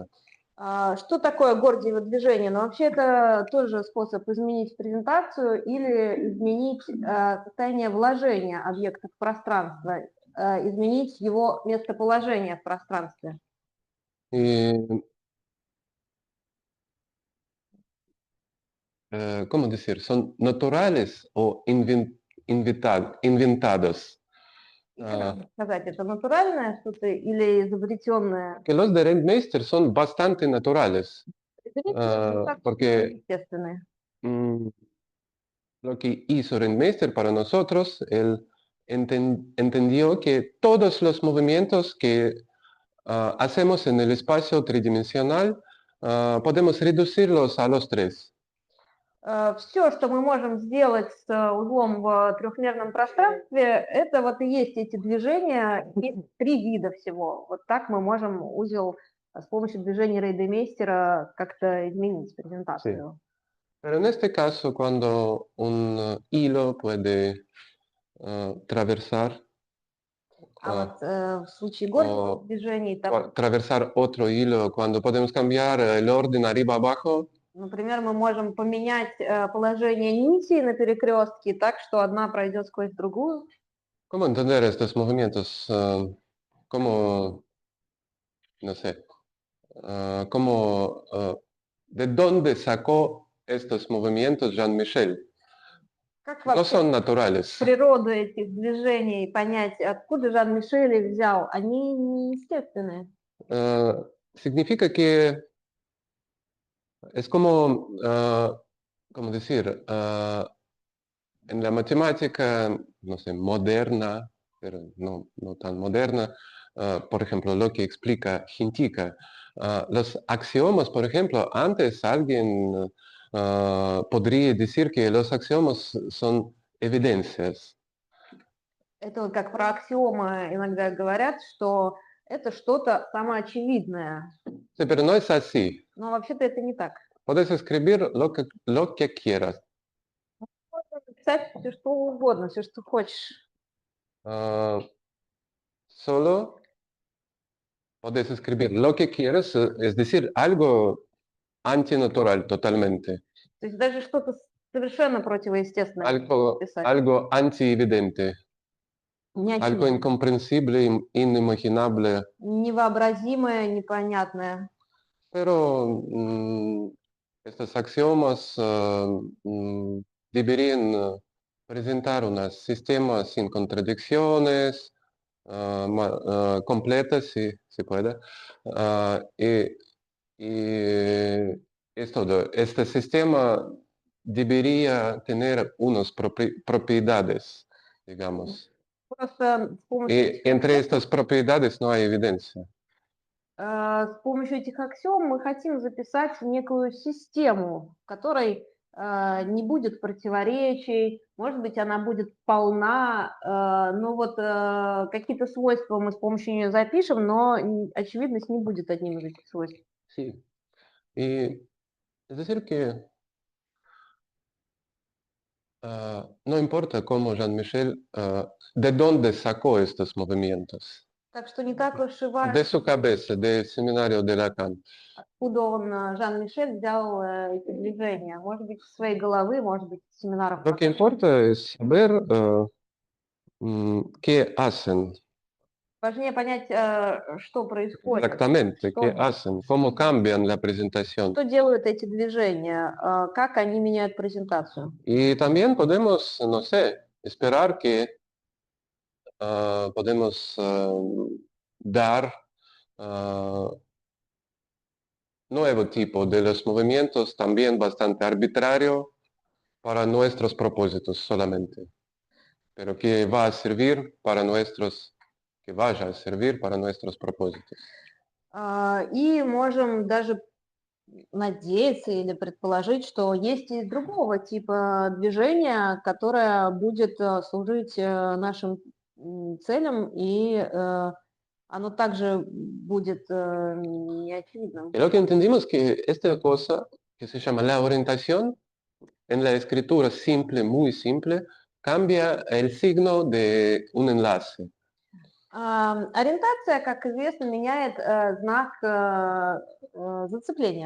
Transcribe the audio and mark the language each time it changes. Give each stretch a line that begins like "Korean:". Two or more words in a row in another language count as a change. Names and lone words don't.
Russian: Что такое Гордиево движение? Ну, вообще это тоже способ изменить презентацию или изменить состояние вложения объекта в пространство, изменить его местоположение в пространстве.
Spanish: Y ¿cómo decir? Son naturales o inventados.
Russian: И как сказать, это натуральное что-то или изобретенное?
Spanish: Que los de Rentmeester son bastante naturales,
Russian: Достаточно
Spanish: porque
Russian: естественные.
Spanish: mm, lo que hizo Rentmeester para nosotros, él entendió que todos los movimientos que hacemos en el espacio tridimensional, podemos reducirlos a los tres.
Russian: Все, что мы можем сделать с узлом в трехмерном пространстве, это вот и есть эти движения, есть 3 вида всего. Вот так мы можем узел с помощью движения Рейдемейстера как-то изменить презентацию.
Spanish: Pero en este caso, cuando un hilo puede atravesar
Russian: А вот в случае горьких движений, там,
Spanish: atravesar otro hilo, cuando podemos cambiar el orden arriba-abajo,
Russian: например, мы можем поменять положение нитей на перекрестке так, что одна пройдет сквозь другую.
Spanish: ¿cómo entender estos movimientos? ¿Cómo, no sé, de dónde sacó estos movimientos Jean-Michel?
Russian: Как
Spanish: No
Russian: вообще
Spanish: son naturales.
Russian: природу этих движений понять, откуда Жан-Мишель их взял? Они неестественные.
Spanish: Significa que es como, ¿cómo decir? En la matemática, no sé, moderna, pero no tan moderna, por ejemplo, lo que explica Hintika, los axiomas, por ejemplo, antes alguien podría decir que los axiomas son evidencias.
Russian: Это вот как про аксиомы иногда говорят, что это что-то самоочевидное.
Spanish: Sí, pero no es así.
Russian: Но вообще-то это не так.
Spanish: Puedes escribir lo que quieras.
Russian: Можно написать все что угодно, все, что хочешь.
Spanish: Solo puedes escribir lo que quieras, es decir, algo antinatural totalmente.
Russian: То есть даже что-то совершенно противоестественное
Spanish: Algo,
Russian: писать.
Spanish: algo anti-evidente, algo
Russian: Неочевидное,
Spanish: incomprensible, inimaginable.
Russian: невообразимое, непонятное.
Spanish: Pero estos axiomas deberían presentar un sistema sin contradicciones, completas, si se puede. Y es todo. Este sistema debería tener unas propiedades, digamos.
Russian: Просто с помощью,
Spanish: Y entre estas propiedades no hay evidencia.
Russian: с помощью этих аксиом мы хотим записать некую систему, в которой не будет противоречий, может быть, она будет полна, но вот какие-то свойства мы с помощью нее запишем, но очевидность не будет одним из этих свойств.
Spanish: Sí. Y es decir que no importa cómo Jean-Michel, de dónde sacó estos movimientos.
Russian: Так что не так уж и важно,
Spanish: De su cabeza, del seminario de Lacan.
Russian: откуда он, Жан-Мишель, взял эти движения. Может быть, из своей головы, может быть, из семинаров.
Spanish: Lo que importa es saber qué hacen
Russian: Важнее понять, что происходит.
Spanish: exactamente, qué
Russian: Что,
Spanish: hacen, cómo cambian la presentación.
Russian: что делают эти движения, как они меняют презентацию.
Spanish: Y también podemos, no sé, esperar que podemos dar nuevo tipo de los movimientos también bastante arbitrario para nuestros propósitos solamente, pero que va a servir para que vaya a servir para nuestros propósitos.
Russian: И можем даже надеяться или предположить, что есть и другого типа движения, которое будет служить нашим целям, и оно также будет неочевидным.
Spanish: Y lo que entendimos que esta cosa que se llama la orientación en la escritura simple, muy simple, cambia el signo de un enlace.
Russian: Ориентация, как известно, меняет знак зацепления.